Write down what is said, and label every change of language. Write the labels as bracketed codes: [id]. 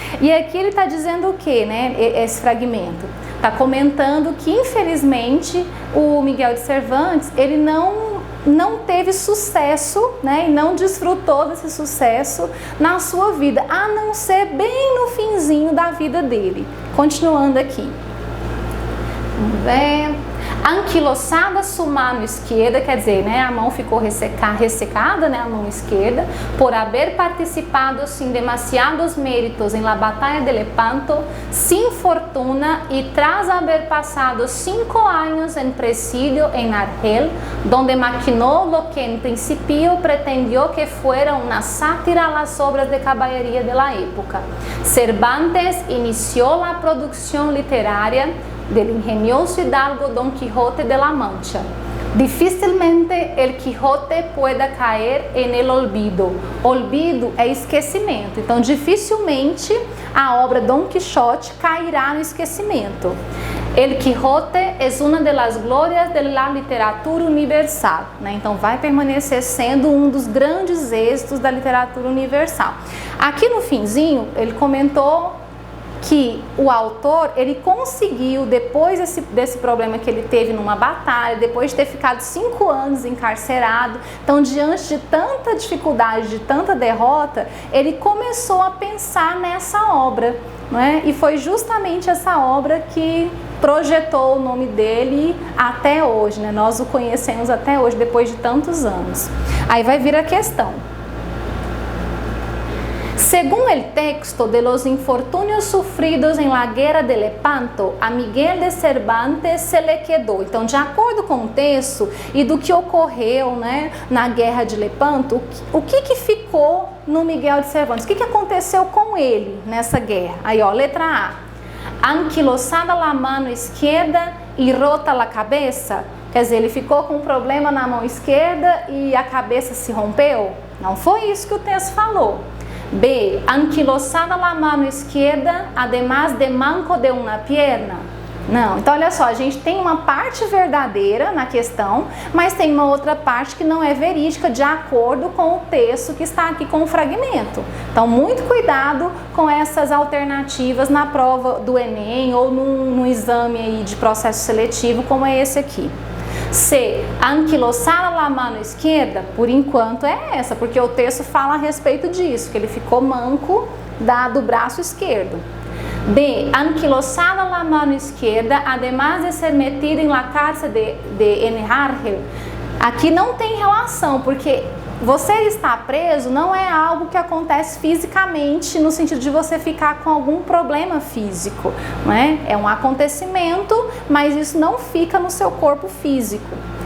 [pt] E aqui ele está dizendo o que, né, esse fragmento? Está comentando que infelizmente o Miguel de Cervantes, ele não teve sucesso, né, e não desfrutou desse sucesso na sua vida, a não ser bem no finzinho da vida dele. Continuando aqui. Vamos ver. [es] Anquilosada su mano esquerda, [pt] quer dizer, né, a mão ficou ressecada, né, a mão esquerda, [es] por haber participado sin demasiados méritos en la batalla de Lepanto, sin fortuna y tras haber pasado 5 años en presidio en Argel, donde maquinó lo que en principio pretendió que fuera una sátira a las obras de caballería de la época. Cervantes inició la producción literaria del ingenioso hidalgo Don Quijote de la Mancha. Dificilmente el Quijote pueda caer en el olvido. [pt] Olvido é esquecimento. Então, dificilmente a obra Don Quixote cairá no esquecimento. [es] El Quijote es una de las glorias de la literatura universal, né? [pt] Então vai permanecer sendo um dos grandes êxitos da literatura universal. Aqui no finzinho ele comentou que o autor, ele conseguiu, depois desse problema que ele teve numa batalha, depois de ter ficado 5 anos encarcerado, então diante de tanta dificuldade, de tanta derrota, ele começou a pensar nessa obra, não é? E foi justamente essa obra que projetou o nome dele até hoje, né? Nós o conhecemos até hoje, depois de tantos anos. Aí vai vir a questão. [es] Según el texto de los infortunios sufridos en la guerra de Lepanto, a Miguel de Cervantes se le quedou. [pt] Então, de acordo com o texto e do que ocorreu, né, na guerra de Lepanto, o que ficou no Miguel de Cervantes? O que aconteceu com ele nessa guerra? Aí, ó, letra A. [es] Anquilosada la mano esquerda y rota la cabeça. [pt] Quer dizer, ele ficou com um problema na mão esquerda e a cabeça se rompeu? Não foi isso que o texto falou. B. [es] Anquilosada la mano esquerda, además de manco de una pierna. [pt] Não, então olha só, a gente tem uma parte verdadeira na questão, mas tem uma outra parte que não é verídica de acordo com o texto que está aqui com o fragmento. Então muito cuidado com essas alternativas na prova do Enem ou no exame aí de processo seletivo como é esse aqui. C. [es] Anquilosada la mano esquerda, [pt] por enquanto é essa, porque o texto fala a respeito disso, que ele ficou manco do braço esquerdo. D. [es] Anquilosada la mano izquierda, además de ser metido en la cárcel de Argel. [pt] Aqui não tem relação, porque você estar preso não é algo que acontece fisicamente, no sentido de você ficar com algum problema físico, não é? É um acontecimento, mas isso não fica no seu corpo físico.